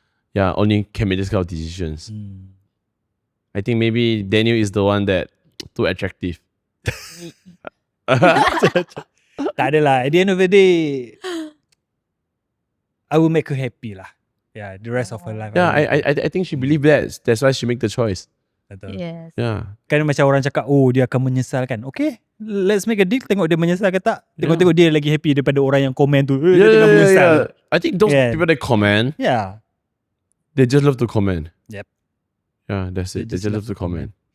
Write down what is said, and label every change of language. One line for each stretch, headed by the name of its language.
English: Yeah, only can make this kind of decisions. I think maybe Daniel is the one that too attractive.
Malay: Tak ada lah.
English: At the end of the day, I will make her happy lah. Yeah, the rest of her life. Yeah, I think she believe that. That's why she make the choice.
Malay: Betul.
English: Yes. Yeah.
Malay: Kan macam orang cakap, oh dia akan menyesal kan.
English: Okay, let's make a deal.
Malay: Tengok dia menyesal ke tak. Tengok dia lagi happy daripada orang yang komen tu. Dia tengah menyesal.
English: I think those people that comment, they just love to comment. Yep. Yeah, that's it. They just love to comment.